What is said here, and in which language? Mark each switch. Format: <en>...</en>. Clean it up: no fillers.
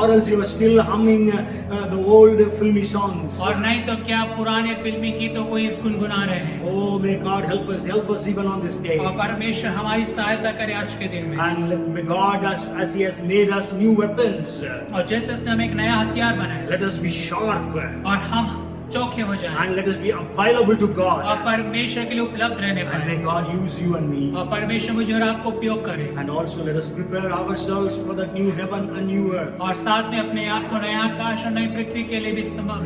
<en>Or else you are still humming the old filmy songs.</en> <hi>और नहीं तो क्या आप पुराने फिल्मी गीतों को ही गुनगुना रहे हैं?</hi> <en>Oh, may God help us even on this day.</en> <hi>और परमेश्वर हमारी सहायता करे आज के दिन में।</hi> <en>And may God, as He has made us new weapons,</en> <hi>और जैसे उसने हमें एक नया हथियार बनाया</hi> <en>let us be sharp.</en> <hi>और हम चौखे हो जाएं</hi> <en>and let us be available to</en> <hi>और</hi> <en>God.</en> <hi>परमेश्वर के लिए उपलब्ध रहने</hi> <en>And may</en> <hi>पाए</hi> <en>God use you and me.</en> <hi>और परमेश्वर मुझे और आपको उपयोग करे</hi> <en>And also let us prepare ourselves for that new heaven and new earth.</en> <hi>और साथ में अपने आप को नया आकाश और नई पृथ्वी के लिए भी इस्तेमाल</hi>